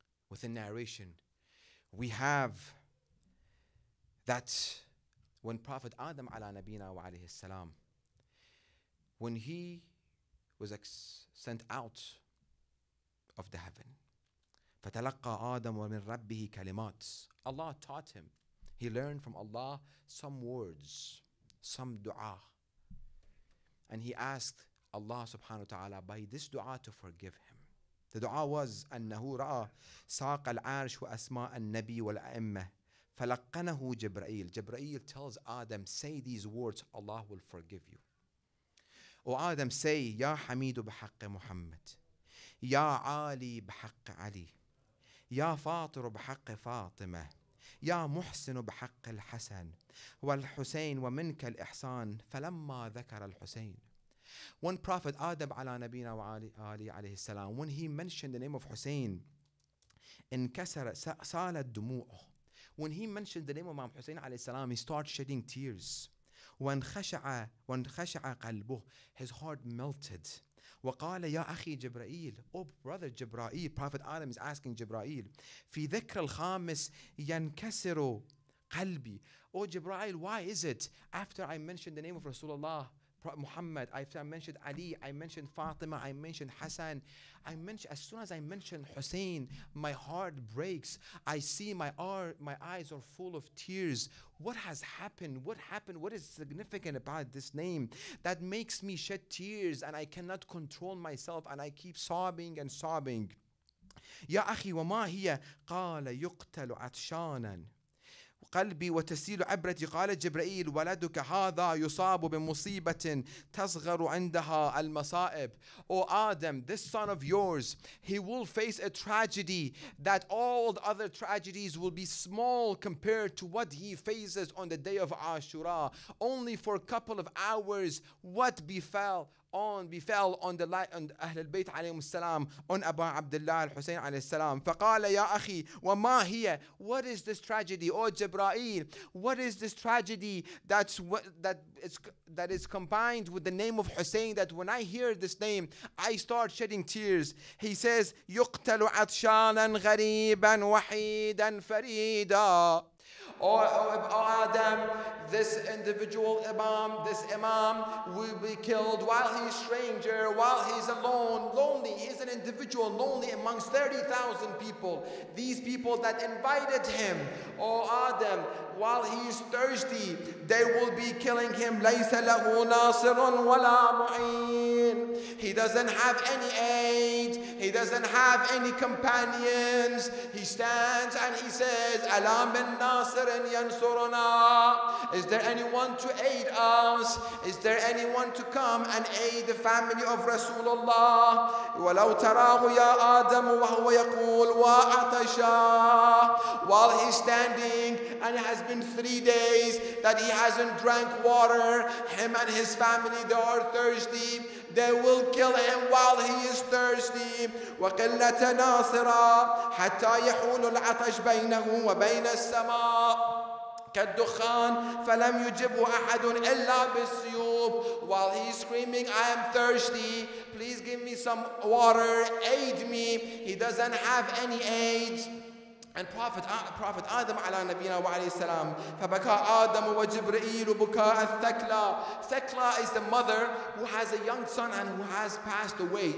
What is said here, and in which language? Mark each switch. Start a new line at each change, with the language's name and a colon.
English: Within narration, we have that when Prophet Adam ala nabina wa alayhi salam, when he was sent out of the heaven,
Arabic: فَتَلَقَّى آدَمُ وَمِنْ رَبِّهِ كَلِمَاتٍ.
English: Allah taught him. He learned from Allah some words, some dua. And he asked Allah subhanahu wa ta'ala by this dua to forgive him. The dua was
Arabic: أنه رأى ساق العرش وأسماء النبي والأئمة فلقنه جبرائيل.
English: Jibreel tells Adam, say these words, Allah will forgive you. O Adam, say,
Arabic: يا حميد بحق محمد, يا عالي بحق علي, يا فاطر بحق فاطمة, يا محسن بحق الحسن والحسين ومنك الإحسان فلما ذكر الحسين.
English: When Prophet Adam ala nabina wa ali alayhi salam, when he mentioned the name of Hussein,
Arabic: انكسر سالت دموعه.
English: When he mentioned the name of Imam Hussein alayhi salam, he started shedding tears.
Arabic: وانخشع قلبه,
English: his heart melted.
Arabic: وقال يا أخي جبرائيل,
English: oh brother Jibreel, Prophet Adam is asking Jibreel,
Arabic: في ذكر الخامس ينكسر قلبي.
English: Oh Jibreel, why is it after I mentioned the name of Rasulullah Muhammad, after I mentioned Ali, I mentioned Fatima, I mentioned Hassan, as soon as I mention Hussein, my heart breaks. I see my eyes are full of tears. What has happened? What happened? What is significant about this name that makes me shed tears and I cannot control myself and I keep sobbing and sobbing?
Arabic: يا أخي وما هي قال يقتل عطشانا قلبي وتسيل عبرتي. قال جبرائيل ولدك هذا يصاب بمصيبة تصغر عندها المصائب.
English: O Adam, this son of yours, he will face a tragedy that all the other tragedies will be small compared to what he faces on the day of Ashura. Only for a couple of hours what befell on the light on Ahl al-Bayt alayhim salam, on Abu Abdullah al-Hussein alayhi salam.
Arabic: فقال يا أخي وما هي?
English: What is this tragedy? Oh Jibreel, what is this tragedy that is combined with the name of Hussein, that when I hear this name I start shedding tears? He says
Arabic: يقتل عطشانا غريبا وحيدا فريدا.
English: Oh Adam, this individual Imam, this Imam will be killed while he's stranger, while he's alone, lonely. He's an individual, lonely amongst 30,000 people. These people that invited him, oh Adam, while he's thirsty, they will be killing him.
Arabic: لَيْسَ لَهُ نَاصِرٌ وَلَا مُعِينٌ.
English: He doesn't have any aid. He doesn't have any companions. He stands and he says,
Arabic: أَلَا مِن نَاصِرٍ يَنْصُرُنَا.
English: Is there anyone to aid us? Is there anyone to come and aid the family of Rasulullah?
Arabic: وَلَوْ تَرَاهُ يَا آدَمُ وَهُوَ يَقُولُ وَأَعْطَشَا.
English: While he's standing and it has been 3 days that he hasn't drank water, him and his family, they are thirsty. They will kill him while he is thirsty.
Arabic: وَقِلَّةَ نَاصِرًا حَتَّى يَحُولُ الْعَطَشْ بَيْنَهُ وَبَيْنَ السَّمَاءِ كالدخان فلم يجبه أحد إلا بالسيوف.
English: While he's screaming, I am thirsty, please give me some water, aid me. He doesn't have any aid. And Prophet Adam ala nabiyina wa alayhi salam,
Arabic: فَبَكَى آدَمُ وَجِبْرِئِيلُ بُكَاءَ الثَّكْلَى.
English: Thekla is the mother who has a young son and who has passed away.